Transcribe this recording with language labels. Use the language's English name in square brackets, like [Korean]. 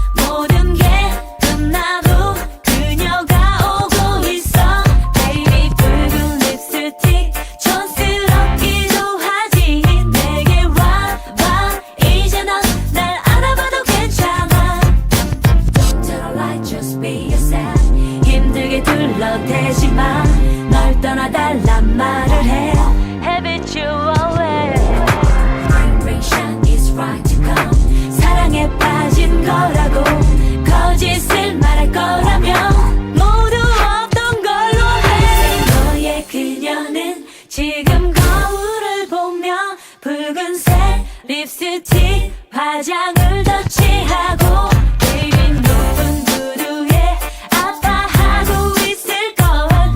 [Korean] 모든 게 끝나도 그녀가 오고 있어. Baby 붉은 립스틱 촌스럽기도 하지. 내게 와봐 이제 넌 날 알아봐도 괜찮아. [English] Don't tell a lie just be yourself. [Korean] 힘들게 둘러대지 마. 널 떠나달란 말을 해. [English] Habitual way. Vibration is right to come. [Korean] 사랑에 빠진 거라고 거짓을 말할 거라면 모두 없던 걸로 해. 너의 그녀는 지금 거울을 보며 붉은색 립스틱 화장을 덧칠하고 Baby 높은 구두에 아파하고 있을 거야.